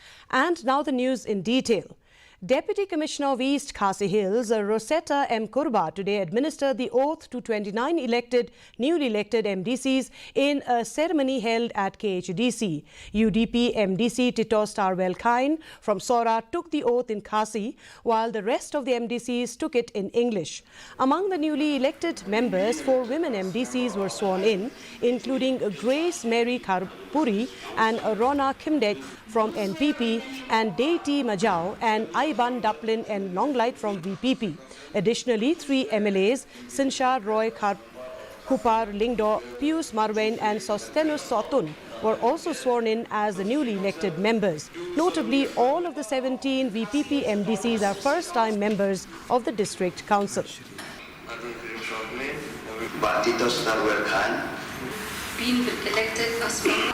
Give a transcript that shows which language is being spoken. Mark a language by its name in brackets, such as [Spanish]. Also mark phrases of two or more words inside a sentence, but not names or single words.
[English] And now the news in detail. Deputy Commissioner of East Khasi Hills, Rosetta M. Kurba, today administered the oath to 29 newly elected MDCs in a ceremony held at KHDC. UDP MDC Tito Starwell Kine from Sora took the oath in Khasi, while the rest of the MDCs took it in English. Among the newly elected members, 4 women MDCs were sworn in, including Grace Mary Karpuri and Rona Kimdek from NPP and Deity Majau and Iban Duplin and Longlight from VPP. Additionally, 3 MLAs, Sinshar Roy Kupar Lingdo, Pius Marwain and Sostenus Sotun were also sworn in as the newly elected members. Notably, all of the 17 VPP MDCs are first-time members of the District Council. Tito Starwell Khan. Being elected as